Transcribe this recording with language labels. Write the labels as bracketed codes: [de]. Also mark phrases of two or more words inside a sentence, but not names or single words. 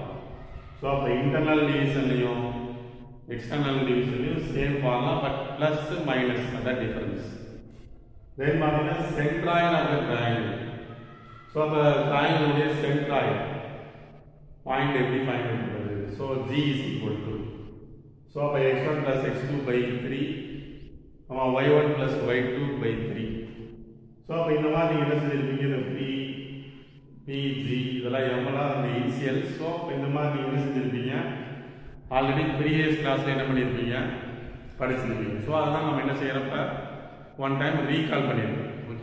[ta] ஸோ அப்போ இன்டர்னல் டிவிஷன்லையும் எக்ஸ்டர்னல் டிவிஷன்லையும் [en] same formula, but plus minus [ta] அதான் டிஃபரன்ஸ். தென் பார்த்தீங்கன்னா [en] centroid of the triangle. [ta] ஸோ அந்த ட்ரையாங்கிளுடைய [en] centroid point [ta] எப்படி ஃபைண்ட் பண்ணுறது. [en] ஸோ g is equal to, ஸோ அப்போ x1 plus x2 by 3 y1 plus y2 by 3. [ta] ஸோ அப்போ இந்த மாதிரி நீங்கள் என்ன செஞ்சிருப்பீங்க, இந்த PG இதெல்லாம் எவ்வளோ அந்த இனிஷியல். ஸோ இந்த மாதிரி நீங்கள் என்ன செஞ்சுருப்பீங்க, [en] already previous [ta] கிளாஸில் என்ன பண்ணியிருப்பீங்க, படிச்சிருப்பீங்க. ஸோ அதெல்லாம் நம்ம என்ன செய்கிறப்ப [en] one time recall [ta] பண்ணியிருக்கோம்.